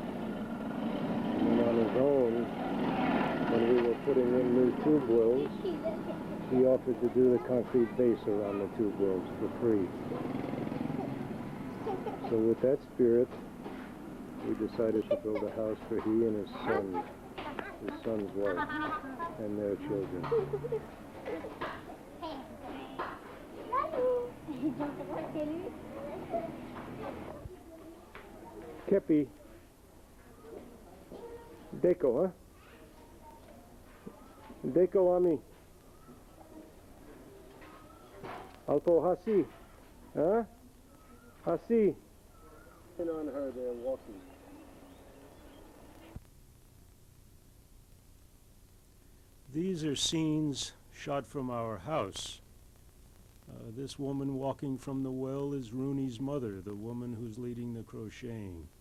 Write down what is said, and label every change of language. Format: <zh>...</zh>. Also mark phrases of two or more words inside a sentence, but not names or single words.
<en>And then on his own, when we were putting in new tube wells, he offered to do the concrete base around the tube wells for free. So with that spirit, we decided to build a house for he and his son's wife, and their children.</en> <bn>Kepi. Deko, huh? দেখো আমি. অল্প হাসি. Huh? Hasi.</bn> <en>And on her, they're walking. These are scenes shot from our house. This woman walking from the well is Rooney's mother, the woman who's leading the crocheting.</en>